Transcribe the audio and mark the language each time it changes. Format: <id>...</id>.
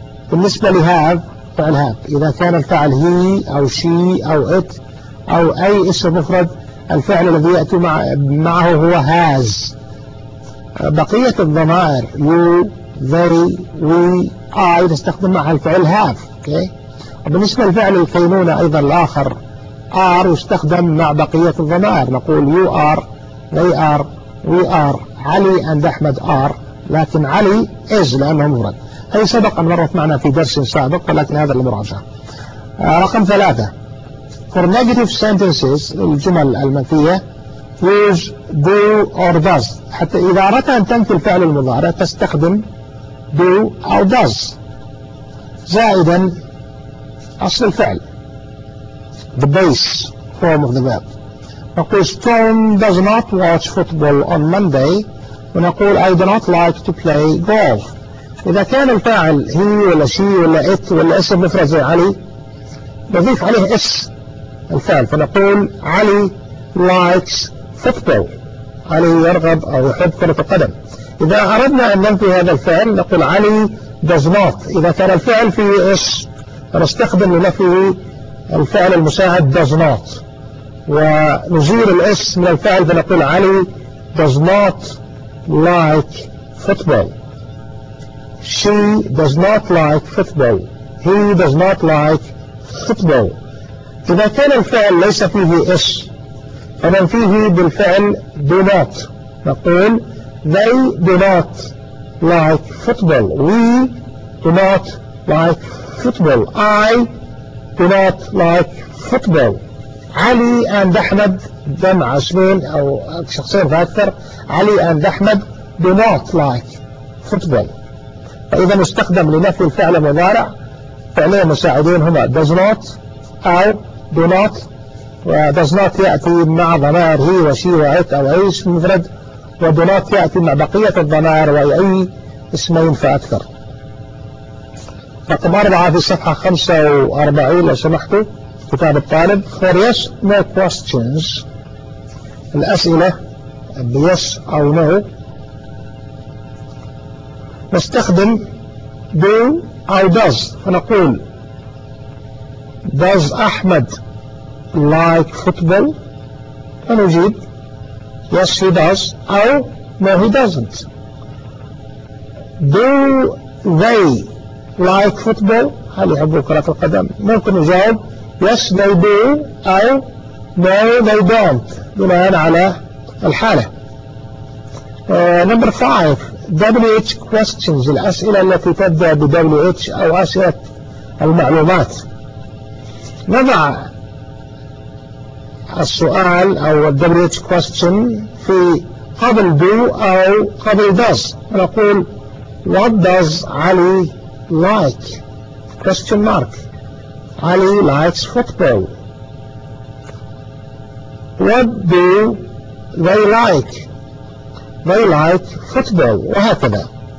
<ar>بالنسبة لـ have فعل have إذا كان الفاعل he أو she أو it أو أي اسم مفرد الفعل الذي يأتي معه هو has. بقية الضمائر you, they, we, I تستخدم معها الفعل have.</ar> <en>Okay.</en> <ar>وبالنسبة للفعل الكينونة أيضا الآخر are يستخدم مع بقية الضمائر.</ar> <en>نقول you are, they are, we are, Ali and Ahmed are, لكن Ali is لأنه مفرد.</en> <ar>هذه سبق أن مرت معنا في درس سابق ولكن هذا المراجعة.</ar> <en>رقم ثلاثة: for negative sentences الجمل المنفية use do or does.</en> <ar>حتى إذا أردت أن تنفي الفعل المضارع تستخدم do or does زائدا أصل الفعل the base form of the verb.</ar> <en>نقول Storm does not watch football on Monday ونقول I do not like to play golf.</en> <ar>إذا كان الفاعل he ولا she ولا it ولا اسم مفرد زي علي نضيف عليه s الفعل فنقول علي likes football. علي يرغب أو يحب كرة القدم. إذا أردنا أن ننفي هذا الفعل نقول علي does not. إذا كان الفعل فيه s نستخدم لنفيه الفعل المساعد does not ونزيل الاس من الفعل فنقول علي does not like football.</ar> <en>She does not like football. He does not like football.</en> <ar>إذا كان الفعل ليس فيه اس فننفيه بالفعل do not.</ar> <en>نقول they do not like football. We do not like football. I do not like football. علي and أحمد جمع اسمين أو شخصين فأكثر علي and أحمد do not like football.</en> <ar>فإذا استخدم لنفي الفعل المضارع فعلين مساعدين هما does not أو do not does not يأتي مع ضمائر هي وشي وعت أو أي اسم مفرد و do not يأتي مع بقية الضمائر و أي اسمين فأكثر. رقم 4 في الصفحة 45 لو سمحتوا كتاب الطالب for yes no questions.</ar> <en>الأسئلة بيس أو نو نستخدم do أو does فنقول does أحمد like football فنجيب yes he does أو no he doesn't. Do they like football هل يحبوا كرة القدم ممكن نجاوب yes they do أو no they don't بناء على الحالة.</en> <ar>Number 5 WH questions الأسئلة التي تبدأ بـ WH أو أسئلة المعلومات. نضع السؤال أو الدبليت كويستشن في قبل دو أو قبل داز.</ar> <en>نقول what does علي like question mark علي likes football. What do they like? They like football. وهكذا.</en>